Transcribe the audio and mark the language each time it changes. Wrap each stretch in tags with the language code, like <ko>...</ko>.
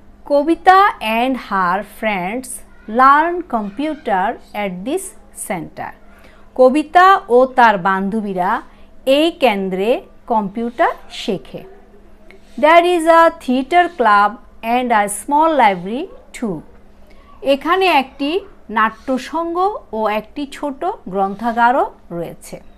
<en>Kabita and her friends learn computer at this center.</en> <bn>কবিতা ও তার বান্ধবীরা এই কেন্দ্রে কম্পিউটার শেখে.</bn> <en>There is a theater club and a small library too.</en> <bn>এখানে একটি নাট্যসংঘ ও একটি ছোট গ্রন্থাগারও রয়েছে.</bn>